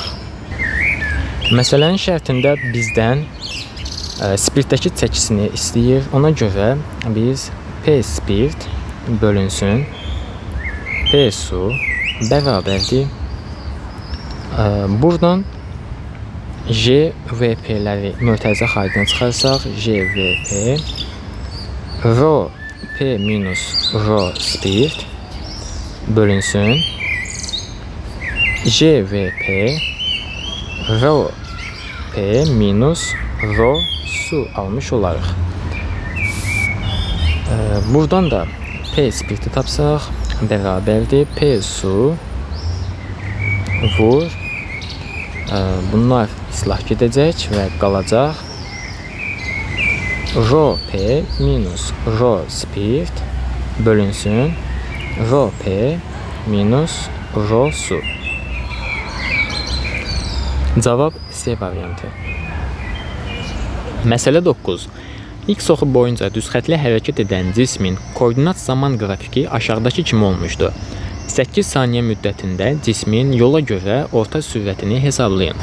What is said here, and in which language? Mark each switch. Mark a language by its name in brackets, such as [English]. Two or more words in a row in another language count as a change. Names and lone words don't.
[Azerbaijani] Məsələnin şərtində bizdən spirtdəki çəkisini istəyir. Ona görə biz P spirt bölünsün P su bərabərdir. Buradan J, V P'ləri mötərizə xaricində çıxarsaq, J, V P ρ P minus ρ spirt bölünsün J, V P ρ P minus ρ su almış olarıq. Buradan da P spirti tapsaq bərabərdir P su vur. Bunlar islah gedəcək və qalacaq ρ P minus ρ spirt bölünsün ρ P minus ρ su. Cavab C variantı. Məsələ 9. X oxu boyunca düzxətli hərəkət edən cismin koordinat zaman qrafiki aşağıdakı kimi olmuşdur. 8 saniyə müddətində cismin yola görə orta sürətini hesablayın.